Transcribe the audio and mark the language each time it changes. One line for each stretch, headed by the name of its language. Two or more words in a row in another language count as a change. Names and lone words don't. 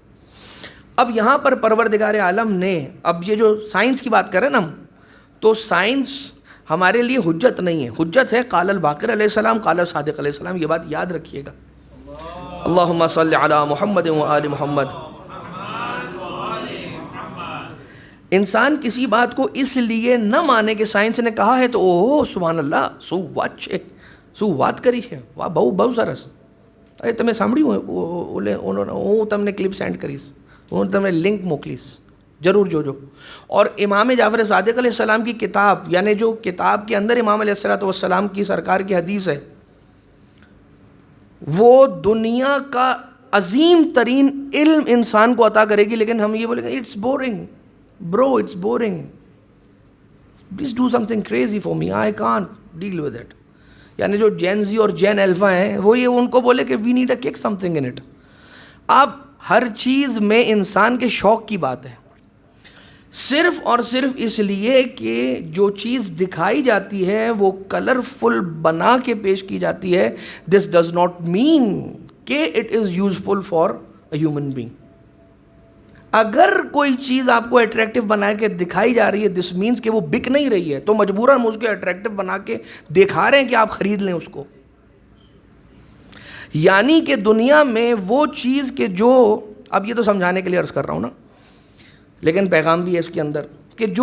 Urdu: اب یہاں پر پروردگار عالم نے, اب یہ جو سائنس کی بات کریں نا ہم, تو سائنس ہمارے لیے حجت نہیں ہے, حجت ہے
Arabic: قال الباقر علیہ السلام, قال صادق علیہ السلام.
Urdu: یہ بات یاد رکھیے گا.
Arabic: اللہم صلی علی محمد و آل محمد.
Urdu: انسان کسی بات کو اس لیے نہ مانے کہ سائنس نے کہا ہے تو اوہ
Arabic: سبحان اللہ,
Gujarati: શું વાત કરી છે, વાહ બહુ સરસ, અરે તમે સાંભળ્યું, હું તમને
English: clip send
Gujarati: કરીશ, હું તમને લિંક મોકલીશ, ضرور જોજો.
Urdu: اور امام جعفر صادق علیہ السلام کی کتاب, یعنی جو کتاب کے اندر امام علیہ السلام کی سرکار کی حدیث ہے, وہ دنیا کا عظیم ترین علم انسان کو عطا کرے گی. لیکن ہم یہ بولیں گے
English: it's boring bro, it's boring, please do something crazy for me, I can't deal with it.
Urdu: یعنی جو جین زی اور جین الفا ہیں وہ یہ ان کو بولے کہ
English: we need a kick something in it.
Urdu: اب ہر چیز میں انسان کے شوق کی بات ہے, صرف اور صرف اس لیے کہ جو چیز دکھائی جاتی ہے وہ کلرفل بنا کے پیش کی جاتی ہے,
English: this does not mean کہ it is useful for a human being.
Urdu: اگر کوئی چیز آپ کو اٹریکٹیو بنا کے دکھائی جا رہی ہے,
English: this means
Urdu: کہ وہ بک نہیں رہی ہے, تو مجبوراً اس کو اٹریکٹیو بنا کے دکھا رہے ہیں کہ آپ خرید لیں اس کو. یعنی کہ دنیا میں وہ چیز کہ جو, اب یہ تو سمجھانے کے لیے عرض کر رہا ہوں نا, لیکن پیغام بھی ہے اس کے اندر, کہ جو